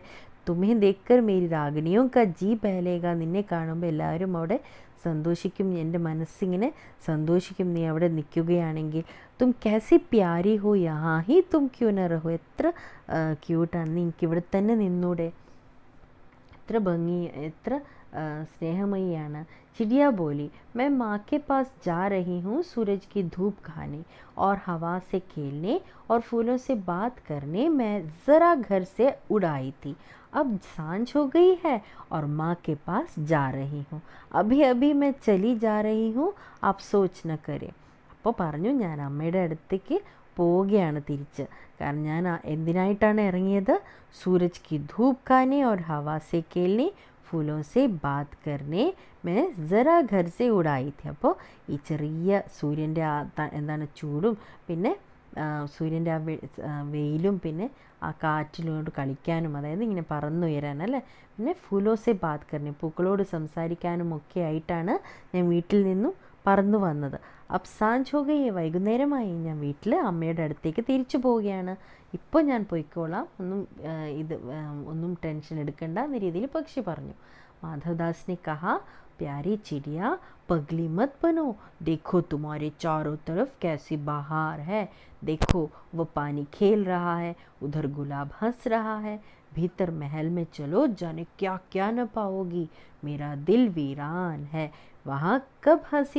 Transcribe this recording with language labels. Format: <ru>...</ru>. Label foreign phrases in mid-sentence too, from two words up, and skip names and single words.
<hi>तुमे देखकर मेरी रागिनियों का जी बहलेगा,</hi> <ml>നിന്നെ കാണുമ്പോൾ എല്ലാവരും അവിടെ സന്തോഷിക്കും, എൻ്റെ മനസ്സിങ്ങനെ സന്തോഷിക്കും നീ അവിടെ നിൽക്കുകയാണെങ്കിൽ.</ml> <hi>तुम कासी प्यारी हो यहाँ ही तुम क्यों न रहो,</hi> <ml>എത്ര ക്യൂട്ടാണ്, നീ എനിക്കിവിടെ തന്നെ നിന്നൂടെ, എത്ര ഭംഗി, എത്ര स्नेहमयी.</ml> <hi>चिड़िया बोली, मैं माँ के पास जा रही हूँ सूरज की धूप खाने और हवा से खेलने और फूलों से बात करने, मैं ज़रा घर से उड़ाई थी, अब सांझ हो गई है और माँ के पास जा रही हूँ, अभी अभी मैं चली जा रही हूँ, आप सोच न करें.</hi> <ml>അപ്പോൾ പറഞ്ഞു, ഞാൻ അമ്മയുടെ അടുത്തേക്ക് പോവുകയാണ് തിരിച്ച്, കാരണം ഞാൻ എന്തിനായിട്ടാണ് ഇറങ്ങിയത്,</ml> <hi>सूरज की धूप खाने और हवा से खेलने, फूलों से बात करने, मैं ज़रा घर से उड़ाई थी.</hi> <ml>അപ്പോൾ ഈ ചെറിയ സൂര്യൻ്റെ എന്താണ് ചൂടും പിന്നെ സൂര്യൻ്റെ ആ വെയിലും പിന്നെ ആ കാറ്റിലോട്ട് കളിക്കാനും, അതായത് ഇങ്ങനെ പറന്നുയരാൻ അല്ലേ, പിന്നെ</ml> <hi>फूलो से बात करने,</hi> <ml>പൂക്കളോട് സംസാരിക്കാനും ഒക്കെ ആയിട്ടാണ് ഞാൻ വീട്ടിൽ നിന്നും പറന്നു വന്നത്.</ml> <hi>अब सांझ हो गई है,</hi> <ml>വൈകുന്നേരമായി, ഞാൻ വീട്ടിൽ അമ്മയുടെ അടുത്തേക്ക് തിരിച്ചു പോവുകയാണ്. ഇപ്പോൾ ഞാൻ പോയിക്കോളാം, ഒന്നും ടെൻഷൻ എടുക്കണ്ട എന്ന രീതിയിൽ പക്ഷി പറഞ്ഞു.</ml> <hi>माधवदास ने कहा, प्यारी चिड़िया पगली मत बनो, देखो तुम्हारे चारों तरफ कैसी बहार है, देखो वो पानी खेल रहा है, उधर गुलाब हंस रहा है, भीतर महल में चलो, जाने क्या क्या न पाओगी, मेरा दिल वीरान है, वहाँ कब हंसी</hi>